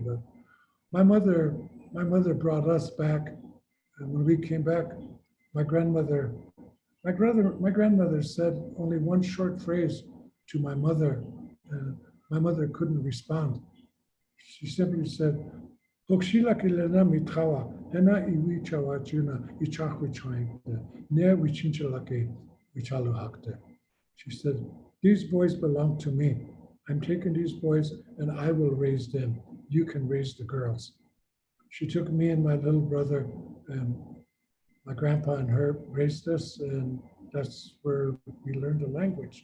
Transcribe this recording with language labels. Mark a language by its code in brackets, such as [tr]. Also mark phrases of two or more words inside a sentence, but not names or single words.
[en] But my mother my mother brought us back, and when we came back, my grandmother my grandmother said only one short phrase to my mother, and my mother couldn't respond. She simply said, [lkt] "Hokshila kilena mitkawa, hena iwi chawa chuna ichakwi chainte, ne wichinchalake wichalu hakte." [en] She said, "These boys belong to me. I'm taking these boys and I will raise them. You can raise the girls." She took me and my little brother, and my grandpa and her raised us, and that's where we learned the language.